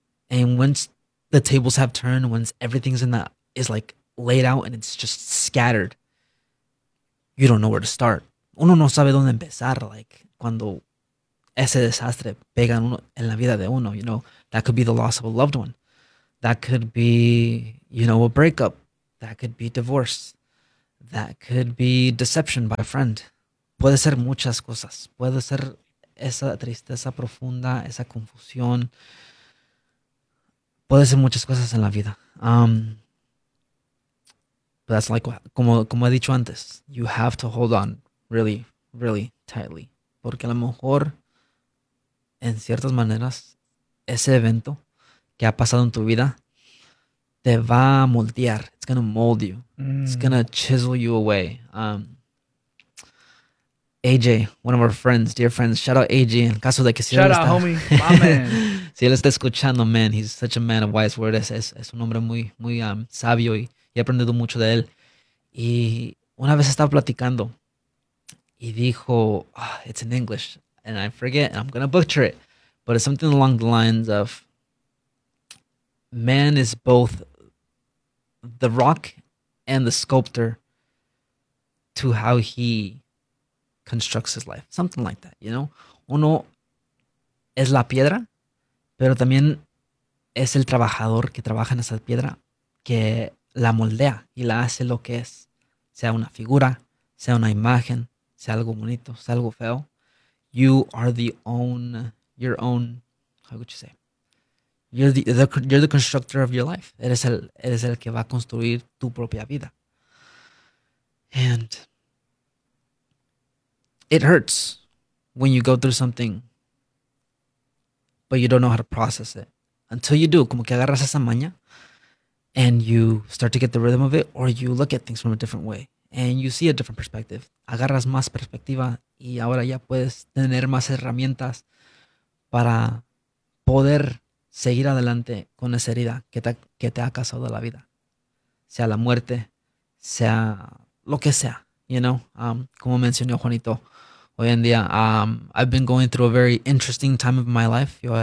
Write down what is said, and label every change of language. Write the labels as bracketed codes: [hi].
[en] And once the tables have turned, once everything's is like laid out and it's just scattered, you don't know where to start. [es] Uno no sabe dónde empezar, [en] like [es] cuando ese desastre pega en la vida de uno, you know. [en] That could be the loss of a loved one. That could be, you know, a breakup. That could be divorce. That could be deception by a friend. [es] Puede ser muchas cosas. Puede ser esa tristeza profunda, esa confusión. Puede ser muchas cosas en la vida. [en] That's like, [es] como he dicho antes, [en] you have to hold on really, really tightly. [es] Porque a lo mejor, en ciertas maneras, ese evento que ha pasado en tu vida te va a moldear. [en] It's gonna mold you. It's gonna chisel you away. AJ, one of our friends, dear friends, shout out AJ. [es] En caso de que si él [en] Shout out, [es] está, [en] homie, my man. [es] si él está escuchando, [en] man, he's such a man of wise words. [es] Es un hombre muy, muy sabio y he aprendido mucho de él. Y una vez estaba platicando y dijo, [en] oh, it's in English, and I forget, and I'm gonna butcher it, but it's something along the lines of, man is both the rock and the sculptor to how he constructs his life. Something like that, you know? [es] Uno es la piedra, pero también es el trabajador que trabaja en esa piedra que la moldea y la hace lo que es, sea una figura, sea una imagen, sea algo bonito, sea algo feo. [en] You are the own, your own, how would you say? You're the constructor of your life. [es] Eres el que va a construir tu propia vida. [en] And it hurts when you go through something, but you don't know how to process it. Until you do, [es] como que agarras esa maña [en] and you start to get the rhythm of it, or you look at things from a different way and you see a different perspective. [es] Agarras más perspectiva y ahora ya puedes tener más herramientas para poder seguir adelante con esa herida que te ha causado la vida. Sea la muerte, sea lo que sea, you know? Como mencionó Juanito, hoy en día, [en] I've been going through a very interesting time of my life.